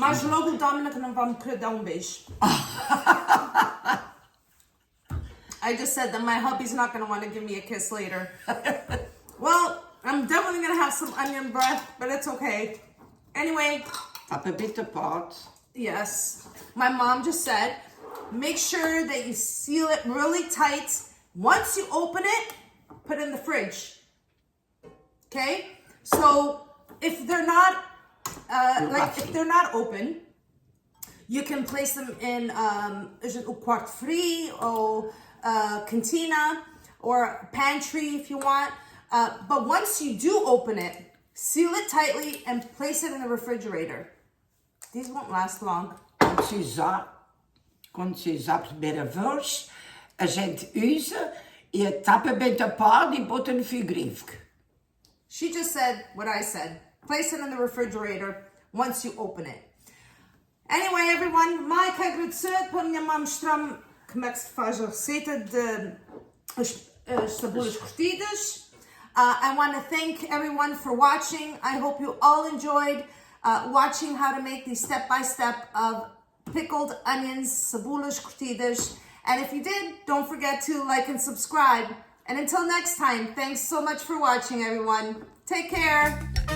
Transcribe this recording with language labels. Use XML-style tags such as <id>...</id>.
<pt>Mas logo o Dominic não vai me querer dar beijo.</pt> <en>I just said that my hubby's not going to want to give me a kiss later. Well, I'm definitely going to have some onion breath, but it's okay. Anyway. Tap a bit apart. Yes. My mom just said, make sure that you seal it really tight. Once you open it, put it in the fridge. Okay? So if they're not, if they're not open, you can place them in</en> <pt>o quarto frio</pt> <en>or cantina or pantry if you want. But once you do open it, seal it tightly and place it in the refrigerator. These won't last long.</en> <pt>Quando se usar a primeira vez, a gente usa e tapa bem tapado e bota no frigorífico.</pt> <en>She just said what I said. Place it in the refrigerator once you open it. Anyway, everyone, my</en> <pt>agradecimento para minha mãe mostrar-me como é que se faz a receita de cebolas cortidas.</pt> <en>I want to thank everyone for watching. I hope you all enjoyed watching how to make the step-by-step of pickled onions, cebolas cortidas. And if you did, don't forget to like and subscribe. And until next time, thanks so much for watching, everyone. Take care.</en>